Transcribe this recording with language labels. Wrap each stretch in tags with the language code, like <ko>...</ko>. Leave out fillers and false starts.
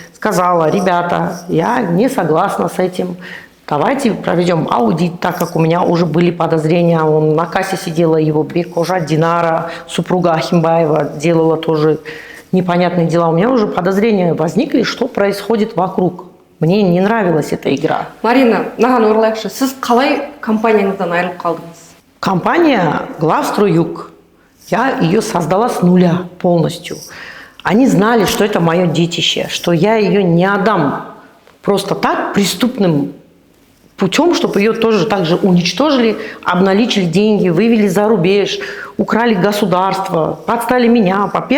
<ru>Сказала, ребята, я не согласна с этим. Давайте проведем аудит, так как у меня уже были подозрения. Он на кассе сидела, его Бекожа Динара, супруга Ахимбаева, делала тоже непонятные дела. У меня уже подозрения возникли, что происходит вокруг. Мне не нравилась эта игра.</ru> <kk>Марина, маған оралайықшы, сіз қалай компанияңыздан айырылып қалдыңыз?</kk> <ru>Компания Главстройюг. Я ее создала с нуля полностью. Они знали, что это мое детище, что я ее не отдам просто так преступным путем, чтобы ее тоже также уничтожили, обналичили деньги, вывели за рубеж, украли государство, подстали меня.</ru>